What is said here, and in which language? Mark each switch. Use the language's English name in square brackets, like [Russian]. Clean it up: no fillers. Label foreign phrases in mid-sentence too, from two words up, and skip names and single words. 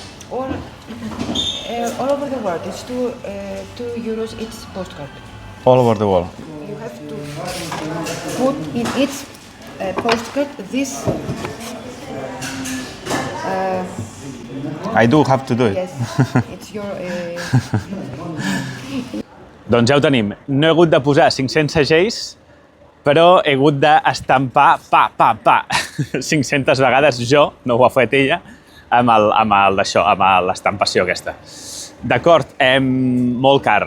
[English] All over the world. It's €2 each postcard. All over the world. You have to put in each postcard this. I do have to do it. Yes, it's your. [Catalan] Doncs ja ho tenim. No he hagut de posar 500 segells, però he hagut d'estampar 500 vegades jo, no ho ha fet ella, amb l'estampació aquesta. D'acord, molt car.